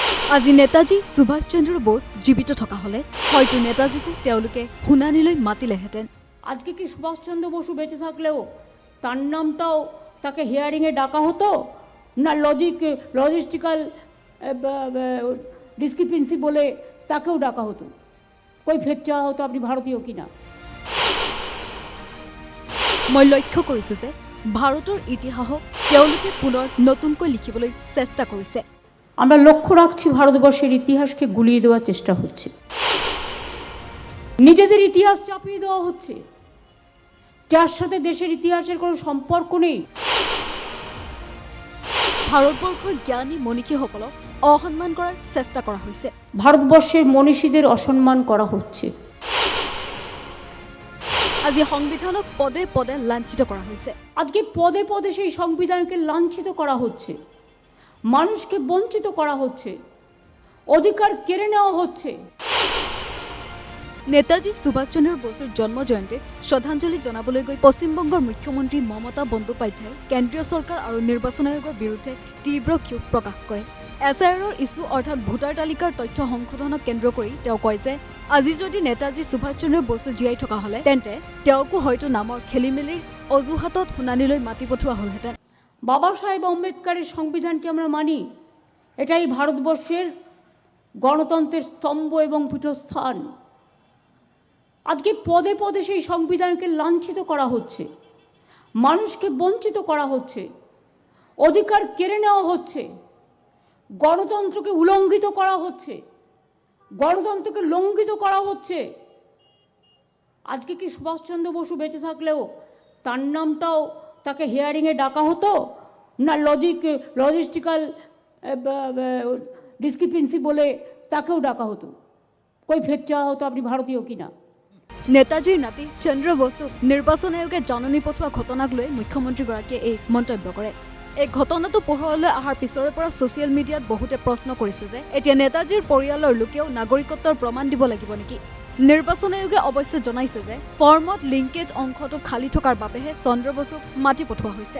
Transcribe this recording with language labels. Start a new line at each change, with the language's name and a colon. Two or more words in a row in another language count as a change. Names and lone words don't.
Assamese: আজি নেতাজী সুভাষ চন্দ্র বোস জীবিত থকা হলে হয়তো নেতাজীকে তেওঁলোকে শুনানিলৈ মাতিলেহেঁতেন।
Bangla: আজকে কি সুভাষচন্দ্র বসু বেঁচে থাকলেও তার নামটাও তাকে হিয়ারিংয়ে ডাকা হতো না?
English: logistical discrepancy
Bangla: বলে তাকেও ডাকা হতো? কই ফের চাওয়া হতো আপনি ভারতীয় কিনা?
Assamese: মই লক্ষ্য কৰিছোঁ যে ভাৰতৰ ইতিহাসক তেওঁলোকে পুনৰ নতুনকৈ লিখিবলৈ চেষ্টা কৰিছে।
Bangla: আমরা লক্ষ্য রাখছি ভারতবর্ষের ইতিহাসকে গুলিয়ে দেওয়ার চেষ্টা হচ্ছে, নিজেদের ইতিহাস চাপিয়ে দেওয়া হচ্ছে, যার সাথে দেশের ইতিহাসের কোনো সম্পর্ক নেই।
Assamese: ভাৰতবৰ্ষৰ জ্ঞানী মনীষীসকলক অসন্মান কৰাৰ চেষ্টা কৰা হৈছে।
Bangla: ভারতবর্ষের মনীষীদের অসম্মান করা হচ্ছে।
Assamese: আজি সংবিধানক পদে পদে লাঞ্ছিত কৰা হৈছে।
Bangla: আজকে পদে পদে সেই সংবিধানকে লাঞ্ছিত করা হচ্ছে, মানুষকে বঞ্চিত করা হচ্ছে, অধিকার কেড়ে নেওয়া হচ্ছে।
Assamese: নেতাজী সুভাষ চন্দ্ৰ বসুৰ জন্ম জয়ন্তীত শ্ৰদ্ধাঞ্জলি জনাবলৈ গৈ পশ্চিমবংগৰ মুখ্যমন্ত্ৰী মমতা বন্দ্যোপাধ্যায়ে কেন্দ্ৰীয় চৰকাৰ আৰু নিৰ্বাচন আয়োগৰ বিৰুদ্ধে তীব্ৰ ক্ষোভ প্ৰকাশ কৰে। SIRৰ ইছ্যু অৰ্থাৎ ভোটাৰ তালিকাৰ তথ্য সংশোধনক কেন্দ্ৰ কৰি তেওঁ কয় যে আজি যদি নেতাজী সুভাষ চন্দ্ৰ বসু জীয়াই থকা হ'লে তেন্তে তেওঁকো হয়তো নামৰ খেলিমেলিৰ অজুহাতত শুনানিলৈ মাতি পঠোৱা হ'লহেঁতেন।
Bangla: বাবা সাহেব আম্বেদকারের সংবিধানকে আমরা মানি, এটাই ভারতবর্ষের গণতন্ত্রের স্তম্ভ এবং পীঠস্থান। আজকে পদে পদে সেই সংবিধানকে লাঞ্ছিত করা হচ্ছে, মানুষকে বঞ্চিত করা হচ্ছে, অধিকার কেড়ে নেওয়া হচ্ছে, গণতন্ত্রকে উলঙ্ঘিত করা হচ্ছে, গণতন্ত্রকে লঙ্ঘিত করা হচ্ছে। আজকে কি সুভাষচন্দ্র বসু বেঁচে থাকলেও তার নামটাও তাকে হিয়ারিংয়ে ডাকা হতো না?
English: logistical discrepancy
Bangla: বলে তাকেও ডাকা হতো? কই ফের চাওয়া হতো আপনি ভারতীয় কিনা?
Assamese: নেতাজীৰ নাতি চন্দ্ৰ বসুক নিৰ্বাচন আয়োগে জাননী পঠোৱা ঘটনাক লৈ মুখ্যমন্ত্ৰীগৰাকীয়ে এই মন্তব্য কৰে। এই ঘটনাটো পোহৰলৈ অহাৰ পিছৰে পৰা ছ'চিয়েল মিডিয়াত বহুতে প্ৰশ্ন কৰিছে যে এতিয়া নেতাজীৰ পৰিয়ালৰ লোকেও নাগৰিকত্বৰ প্ৰমাণ দিব লাগিব নেকি? নিৰ্বাচন আয়োগে অৱশ্যে জনাইছে যে ফৰ্মত লিংকেজ অংশটো খালী থকাৰ বাবেহে চন্দ্ৰ বসুক মাতি পঠোৱা হৈছে।